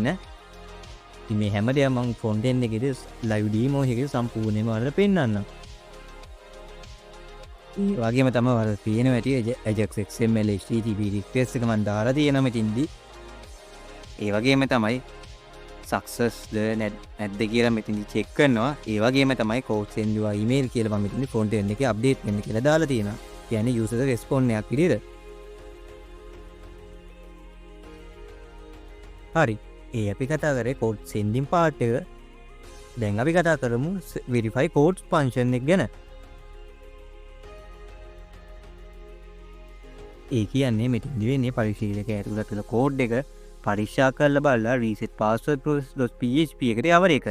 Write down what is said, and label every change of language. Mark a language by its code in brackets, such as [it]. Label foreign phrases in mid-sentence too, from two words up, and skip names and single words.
[si] ඉතින් මේ හැමදේම මම [en] front end [si] එකේදී [en] live demo [si] එකේ සම්පූර්ණයෙන්ම ඔයාලට පෙන්නන්නම්. ඒ වගේම තමයි ඔයාලට තියෙනවා ඇති [en] Ajax XML HTTP request [si] එක මම දාලා තියෙනවා මෙතින්දී. ඒ වගේම තමයි success නැද්ද කියලා මෙතනදි check කරනවා. ඒ වගේම තමයි [en] code send your email [si] කියලා මම මෙතනදි [en] front end [si] එකේ update වෙන්න කියලා දාලා තියෙනවා. කියන්නේ [en] user response [si] එකක් විදිහට. හරි. ඒ අපි කතා කරේ [en] code sending part [si] එක. දැන් අපි කතා කරමු [en] verify code function [si] එක ගැන. ඒ කියන්නේ මෙතනදි වෙන්නේ පරිශීලකයා ඇතුළත තියෙන code එක පරීක්ෂා කරලා බලලා [en] reset password process.php [si] එකට යවන එක.